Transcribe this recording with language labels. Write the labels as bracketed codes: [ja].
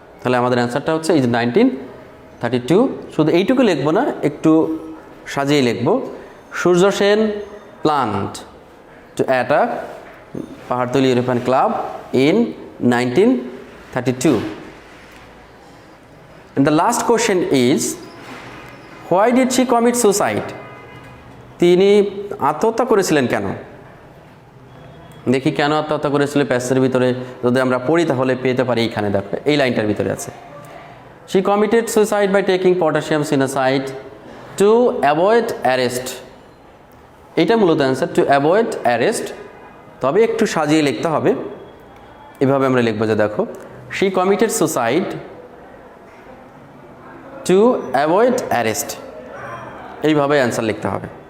[bn] তাহলে আমাদের অ্যান্সারটা হচ্ছে ইজ 1932। শুধু এইটুকু লিখবো না, একটু সাজিয়ে লিখবো। [en] Surya Sen planned to attack Pahartali European club in 1932. And the last question is, why did she commit suicide? [bn] তিনি আত্মহত্যা করেছিলেন কেন? দেখি কেন আত্মহত্যা করেছিল প্যাসেজের ভিতরে যদি আমরা পড়ি তাহলে পেতে পারি। এইখানে দেখো এই লাইনটার ভিতরে আছে, [en] she committed suicide by taking potassium cyanide to avoid arrest. [bn] এটা মূলত অ্যান্সার, [en] To avoid arrest. [bn] তবে একটু সাজিয়ে লিখতে হবে, এভাবে আমরা লিখবো যে দেখো [en] she committed suicide to avoid arrest, [bn] এইভাবে অ্যান্সার লিখতে হবে।